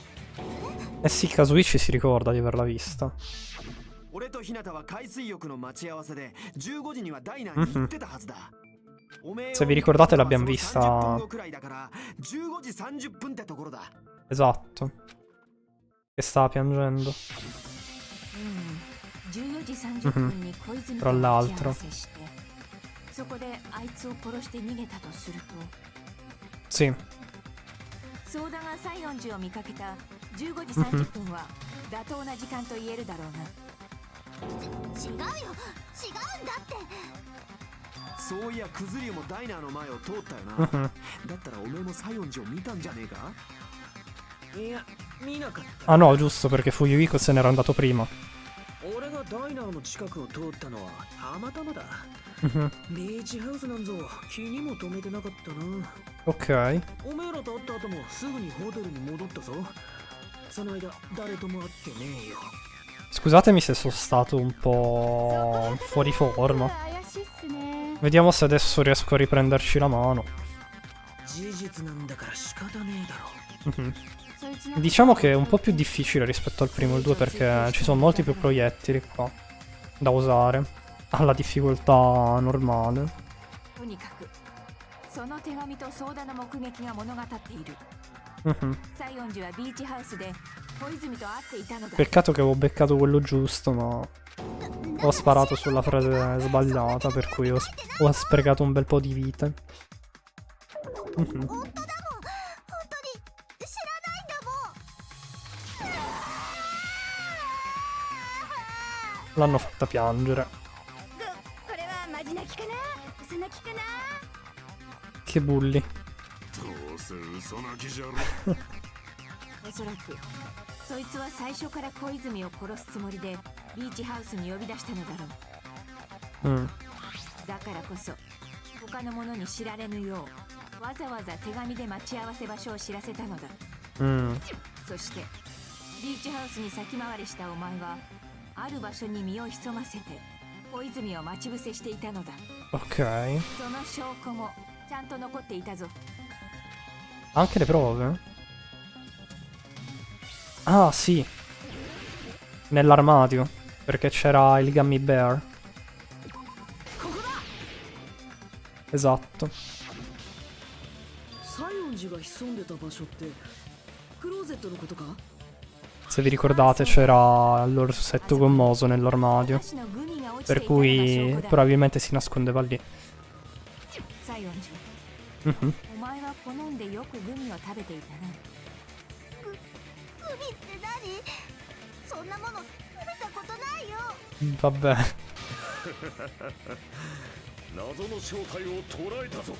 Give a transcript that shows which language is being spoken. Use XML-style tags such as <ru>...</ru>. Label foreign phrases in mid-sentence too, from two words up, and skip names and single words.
<it>Eh sì, Kazuichi si ricorda di averla vista.</it> <ja>俺と日向は海水浴の待ち合わせで15時にはダイナーに行ってたはずだ。</ja> <it>Se vi ricordate l'abbiamo vista.</it> <ja>30分後くらいだから15時30分ってところだ。</ja> <it>Esatto. Che stava piangendo.</it> <ja>14 時30分に小泉と</ja> <it>Tra</it> <ja>待ち合</ja> <it>l'altro.</it> <ja>わせしてそこであいつを殺して逃げたとすると</ja> <it>Sì.</it> <ja>ソーダが西園寺を見かけた15時30分は妥当な時間と言えるだろうな。違うよ、違うんだって。そういやクズリュウもダイナーの前を通ったよな。だったらおめえも西園寺を見たんじゃねえか。いや、見なかった。</ja> <it>Ah no, giusto, perché fu Yuiko se n'era andato prima.</it> <ja>俺がダイナーの近くを通ったのはたまたまだ。ビーチハウスなんぞ気にも留めてなかったな。 Ok. おめえらと会った後もすぐにホテルに戻ったぞ。その間誰とも会ってねえよ。</ja> <it>Scusatemi se sono stato un po' fuori forma. Vediamo se adesso riesco a riprenderci la mano.</it> <ja>事実なんだから仕方ねえだろ。</ja> <it>Diciamo che è un po' più difficile rispetto al primo e il 2 perché ci sono molti più proiettili qua da usare alla difficoltà normale.</it> <ja>とにかくその手紙とソーダの目撃が物語っている。西園寺はビーチハウスで小泉と会っていたのだ。</ja> <it>Peccato che avevo beccato quello giusto, ma ho sparato sulla frase sbagliata, per cui ho sprecato un bel po' di vite. L'hanno fatta piangere. Che bulli.</it> <ja>どうせ嘘泣きじゃろ。おそらくそいつは最初から小泉を殺すつもりでビーチハウスに呼び出したのだろう。だからこそ他の者に知られぬようわざわざ手紙で待ち合わせ場所を知らせたのだ。そしてビーチハウスに先回りしたお前はある場所に身を潜ませて小泉を待ち伏せしていたのだ。 Ok. その証拠もちゃんと残っていたぞ。</ja> <it>Anche le prove? Ah, sì. Nell'armadio. Perché c'era il Gummy Bear. Esatto.</it> <ja>西園寺が潜んでた場所ってクローゼットのことか？</ja> <it>Se vi ricordate c'era l'orsetto gommoso nell'armadio. Per cui probabilmente si nascondeva lì.</it> <ja>西園寺。お前は好んでよくグミを食べていたな。グミって何？そんなもの食べたことないよ。</ja> <it>Vabbè.</it> <ja>謎の正体を捉えたぞ。</ja>